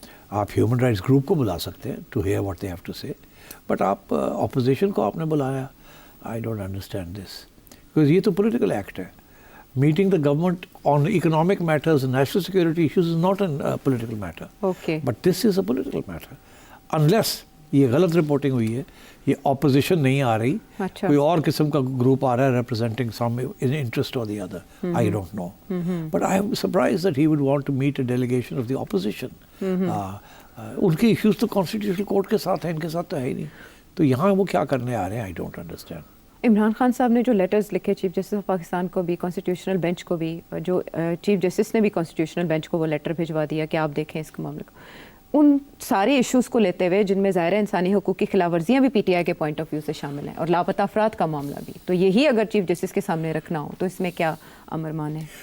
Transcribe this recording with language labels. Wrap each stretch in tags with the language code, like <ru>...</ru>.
<ur>آپ human rights group کو بلا سکتے ہیں</ur> <en>to hear what they have to say,</en> <ur>بٹ آپ اپوزیشن کو آپ نے بلایا.</ur> <en>I don't understand this, because</en> <ur>یہ تو پولیٹیکل ایکٹ ہے.</ur> <en>Meeting the government on economic matters and national security issues is not a political matter. Okay. But this is a political matter.</en> <ur>Unless یہ غلط reporting ہوئی ہے, یہ opposition نہیں آ رہی, کوئی اور قسم کا گروپ آ رہا ہے</ur> <en>representing some interest or the other. I don't know. But I am surprised that he would want to meet a delegation of the opposition.</en> <ur>ان کے ایشوز تو کانسٹیٹیوشنل کورٹ کے ساتھ ہیں, ان کے ساتھ تو ہے ہی نہیں. تو یہاں وہ کیا کرنے آ رہے ہیں,</ur> <en>I don't understand.</en> <ur>Imran Khan صاحب نے جو لیٹرز لکھے چیف جسٹس آف پاکستان کو بھی، کانسٹیٹیوشنل بینچ کو بھی، جو چیف جسٹس نے بھی کانسٹیٹیوشنل بینچ کو وہ لیٹر بھجوا دیا کہ آپ دیکھیں اس کے معاملے کو، ان سارے ایشوز کو لیتے ہوئے جن میں ظاہر انسانی حقوق کی خلاف ورزیاں بھی پی ٹی آئی کے پوائنٹ آف ویو سے شامل ہیں اور لاپتہ افراد کا معاملہ بھی، تو یہی اگر چیف جسٹس کے سامنے رکھنا ہو تو اس میں کیا امر مان ہے؟</ur>